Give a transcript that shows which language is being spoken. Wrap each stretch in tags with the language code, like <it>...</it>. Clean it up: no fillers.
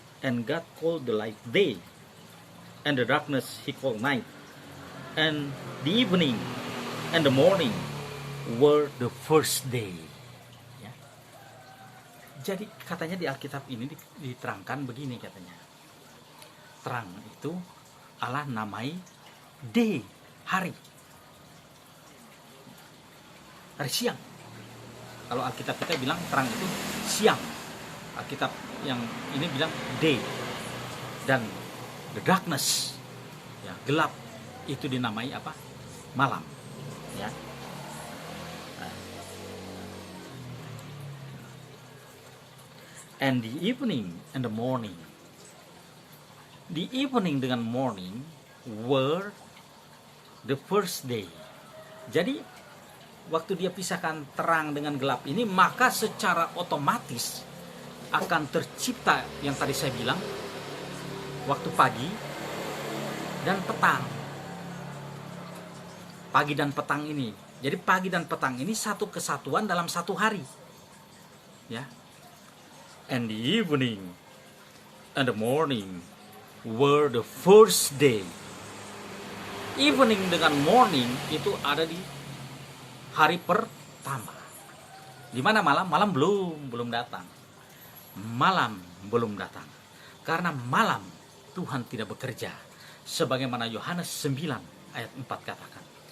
<en>And God called the light day, and the darkness he called night, and the evening and the morning were the first day.</en> <id>Ya. Jadi katanya di Alkitab ini diterangkan begini katanya. Terang itu Allah namai day, hari siang. Kalau Alkitab kita bilang terang itu siang. Alkitab yang ini bilang day. Dan</id> <en>the darkness,</en> <id>ya, gelap, itu dinamai apa? Malam. Ya.</id> <en>And the evening and the morning. The evening</en> <id>dengan</id> <en>morning were the first day.</en> <id>Jadi waktu dia pisahkan terang dengan gelap ini, maka secara otomatis akan tercipta yang tadi saya bilang, waktu pagi dan petang. Pagi dan petang ini. Jadi pagi dan petang ini satu kesatuan dalam satu hari. Ya.</id> <en>And the evening and the morning were the first day.</en> <id>Evening dengan morning itu ada di hari pertama. Di mana malam? Malam belum datang. Malam belum datang. Karena malam Tuhan tidak bekerja. Sebagaimana Yohanes 9 ayat 4 katakan.</id>